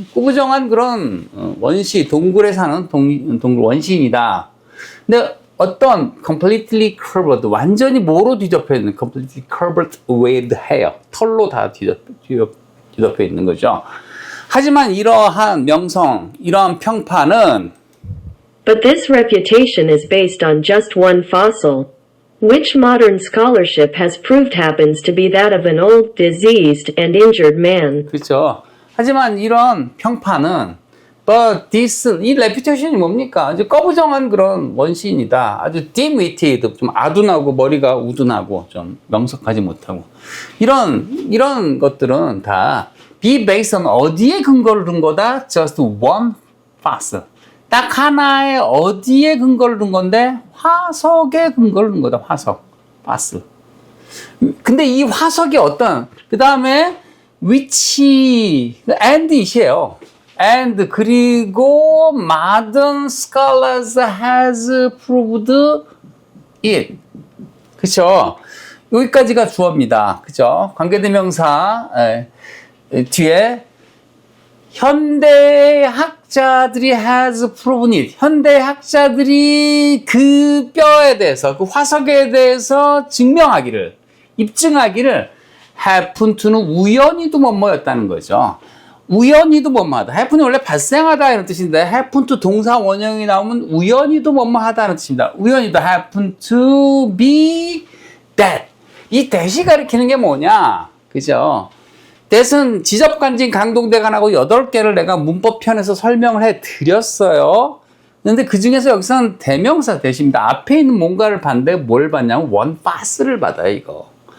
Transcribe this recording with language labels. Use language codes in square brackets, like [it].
[ko] 꺼부정한 그런 동굴에 사는 동굴 원시인이다. 근데 어떤 [en] completely curved, [ko] 완전히 뭐로 뒤덮여 있는 [en] completely curved with hair, [ko] 털로 다 뒤덮여 있는 거죠. 하지만 이러한 명성, 이러한 평판은 [en] But this reputation is based on just one fossil, which modern scholarship has proved happens to be that of an old, diseased, and injured man. [ko] 그렇죠. 하지만 이런 평판은 [en] but this, [ko] 이 reputation이 뭡니까? 아주 꺼부정한 그런 원시인이다. 아주 dim-witted, 좀 아둔하고 머리가 우둔하고 좀 명석하지 못하고 이런 것들은 다 [en] be based on [ko] 어디에 근거를 둔 거다? [en] Just one fossil. [ko] 딱 하나의 어디에 근거를 둔 건데 화석에 근거를 둔 거다. 화석, fossil. 근데 이 화석이 어떤, 그 다음에 which, [en] and it [ko] 이에요. [en] and [ko] 그리고 [en] modern scholars has proved it. [ko] 그쵸? 여기까지가 주어입니다. 그죠? 관계대명사 뒤에 현대학자들이 [en] has proven it. [ko] 현대학자들이 그 뼈에 대해서, 그 화석에 대해서 증명하기를, 입증하기를 [en] happen to [ko] 는 우연히도 뭐뭐였다는 거죠. 우연히도 뭐뭐하다. happen이 원래 발생하다 이런 뜻인데 [en] happen to [ko] 동사 원형이 나오면 우연히도 뭐뭐하다는 뜻입니다. 우연히도 [en] happen to be that. [ko] 이 that이 가리키는 게 뭐냐? 그죠? that은 지적관진 강동대간하고 8개를 내가 문법편에서 설명을 해 드렸어요. 근데 그 중에서 여기서는 대명사 that입니다. 앞에 있는 뭔가를 봤는데 뭘 봤냐면 [en] one fossil [ko] 을 받아요, 이거.